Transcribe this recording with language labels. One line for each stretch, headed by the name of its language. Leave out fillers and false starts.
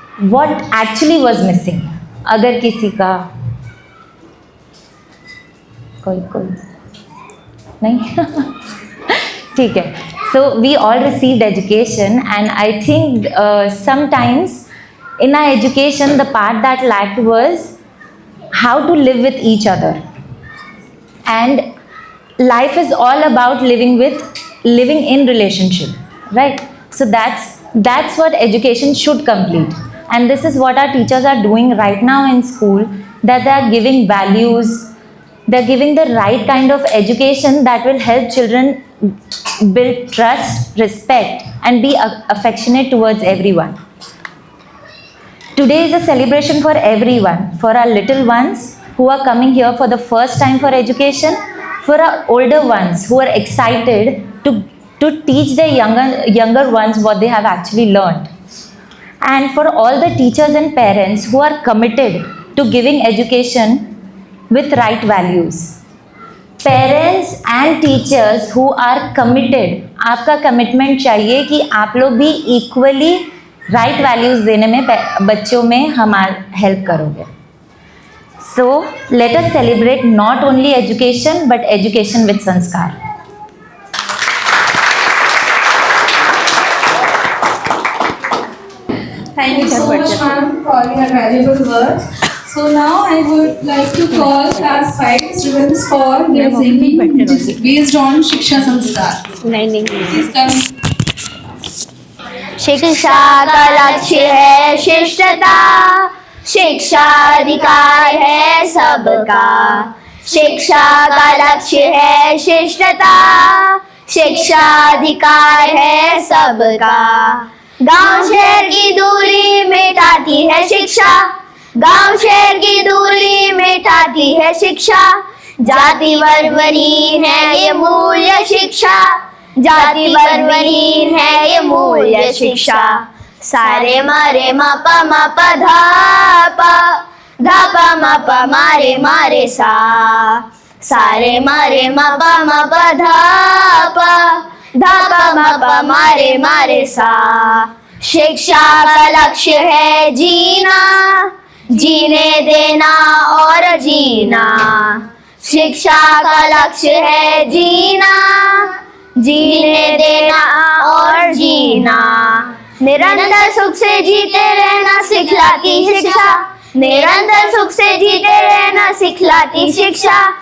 English: What actually was missing?
Hindi: अगर किसी का कोई नहीं ठीक है.
English: So we all received education, and I think sometimes in our education the part that lacked was how to live with each other. And life is all about living in relationship, right? So that's what education should complete. And this is what our teachers are doing right now in school, that they are giving values, they're giving the right kind of education that will help children build trust, respect, and be affectionate towards everyone. Today is a celebration for everyone, for our little ones who are coming here for the first time for education, for our older ones who are excited to teach their younger ones what they have actually learned, and for all the teachers and parents who are committed to giving education with right values. Parents and teachers who are committed,
Hindi: आपका commitment चाहिए कि आप लोग भी
English: equally right values
Hindi: देने में बच्चों में हमारा help करोगे.
English: So let us celebrate not only education but education with sanskar. Thank you so much, ma'am, for your valuable words. So now I would like to call class 5 students for their singing based on Shiksha Sanskar. Please come.
Hindi: शिक्षा का लक्ष्य है शिष्टता, शिक्षा अधिकार है सबका. शिक्षा का लक्ष्य है शिष्टता, शिक्षा अधिकार है सबका. गांव शहर की दूरी मिटाती है शिक्षा, गांव शहर की दूरी मिटाती है शिक्षा. जाति वर्गहीन है ये मूल्य शिक्षा, जाति वर्गहीन है ये मूल्य शिक्षा. सारे मारे मा पा धा पा मा पा मारे मारे सा. सारे मारे मा पा धा पा मा पा मारे मारे सा. शिक्षा का लक्ष्य है जीना, जीने देना और जीना. शिक्षा का लक्ष्य है जीना, जीने देना और जीना. निरंतर सुख से जीते रहना सिखलाती शिक्षा, निरंतर सुख से जीते रहना सिखलाती शिक्षा.